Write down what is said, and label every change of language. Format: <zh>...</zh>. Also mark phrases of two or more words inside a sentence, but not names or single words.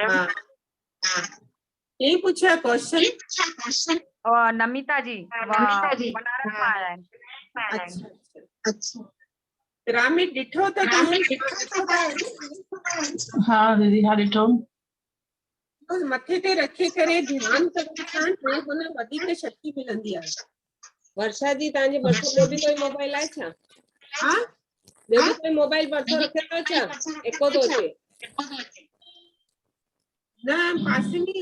<hi>हाँ, यही पूछा क्वेश्चन।</hi> <sd>और नमिता जी बनारस मां आया आहिनि। अच्छा। पिरामिड ॾिठो त हाँ दीदी, हाँ ॾिठो। मथे ते रखी करे ध्यान करण सां हुन वधीक शक्ति मिलंदी आहे। वर्षा जी तव्हांजे भरिसां ॿियो बि कोई मोबाइल आहे छा? हाँ, ॿियो बि कोई मोबाइल भरिसां रखियो अथव छा? एको थो अचे। न पासे में</sd>